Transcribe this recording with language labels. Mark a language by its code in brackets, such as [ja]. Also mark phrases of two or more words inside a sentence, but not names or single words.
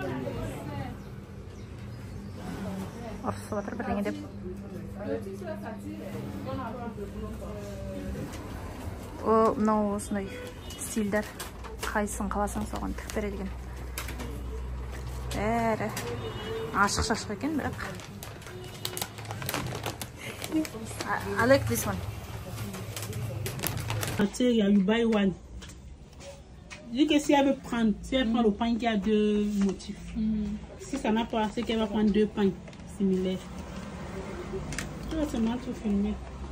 [kk] Ұрысып жатыр бірдеңе деп. Мынау осындай стильдер. Қайсысын қаласаң соған тік береді екен. Бәрі ашық-шашық екен, бірақ. [en] I like this one. You buy one. [fr] Dis que si elle veut prendre, si elle prend le pain qui a deux motifs. Si ça n'a pas, c'est qu'elle va prendre deux pains similaires. Tu vas seulement tout filmer.